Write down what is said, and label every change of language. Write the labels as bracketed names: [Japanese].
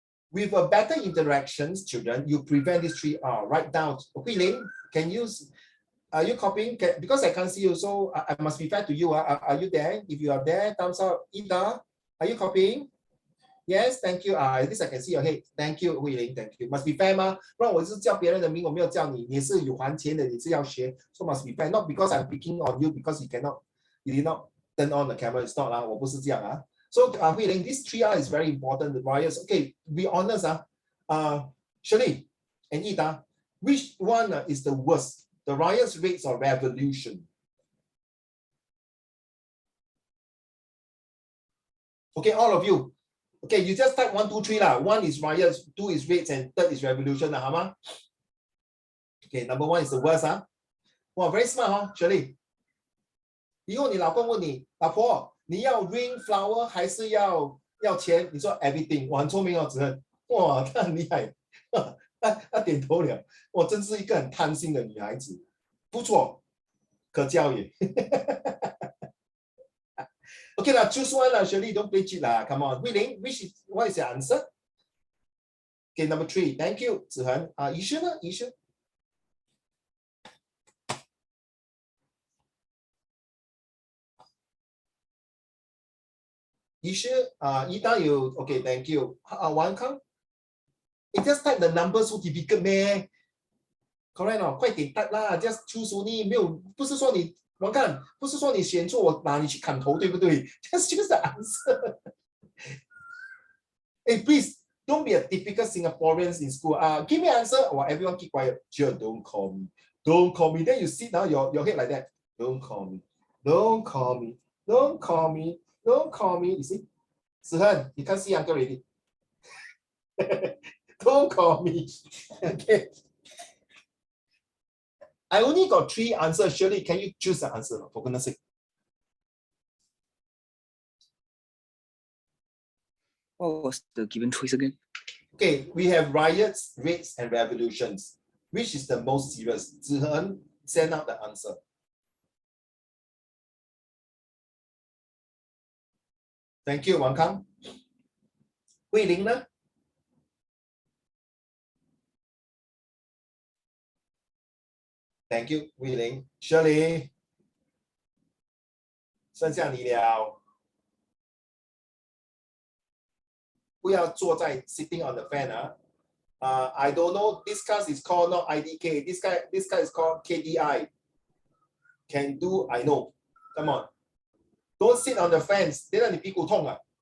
[English] With a better interactions, children, you prevent these three R. Write down. Okay, Ling, can you, are you copying? Because I can't see you, so I must be fair to you. Are you there? If you are there, thumbs up. Ida, are you copying? Yes, thank you. At least I can see your head. Thank you, Hui Ling. Thank you. Must be fair 吗？ [Chinese] 不然我是叫别人的名，我没有叫你，你是有还钱的，你是要学。 [English] So must be fair. Not because I'm picking on you because you did not turn on the camera. It's not [Chinese] 啦，我不是这样啊。 [English] So Hui Ling, this 3R is very important. The riots. Okay, be honest. Shirley and Ida, which one is the worst? The riots, raids, or revolution? Okay, all of you. Okay, you just type 1, 2, 3 lah. 1 is riots, 2 is raids, and 3rd is revolution, hả má? Okay, number 1 is the worst, Wow, very smart, Shirley. [Chinese] 以后你老公问你，老婆，你要 [English] ring flower [Chinese] 还是要钱？你说 [English] everything， [Chinese] 我很聪明哦，子恒。哇，他很厉害，他点头了。我真是一个很贪心的女孩子，不错，可教也。 [English] Okay, now choose one, Shirley. Don't play cheat, come on. Hui Ling, what is your answer? Okay, number 3. Thank you, Zihan. You sure? You sure? You sure? Ida, you okay? Thank you. Wang Kang, it just type the number so difficult, man. Correct [Chinese] 哦，快点 [English] type [Chinese] 啦 ， [English] just choose only， [Chinese] 没有，不是说你王看，不是说你选错我拿你去砍头，对不对 ？ [English] Just choose the answer. Hey, please don't be a typical Singaporeans in school. Give me an answer. Or everyone keep quiet. Sure, don't call me. Don't call me. Then you sit down your head like that. Don't call me. Don't call me. Don't call me. Don't call me. You see? Sihan, you can't see uncle already. Don't call me. Okay. I only got 3 answers. Shirley, can you choose the answer? For goodness sake. What was the given choice again? Okay, we have riots, raids, and revolutions. Which is the most serious? Zihen, send out the answer. Thank you, Wang Kang. Wei Ling呢? Thank you, Wei Ling. [Chinese] Shirley, 剩下你了。不要坐在 [English] sitting on the fan. I don't know. This class is called not IDK. This guy is called KDI. Can do, I know. Come on. Don't sit on the fence. [Chinese] 等下你屁股痛啊。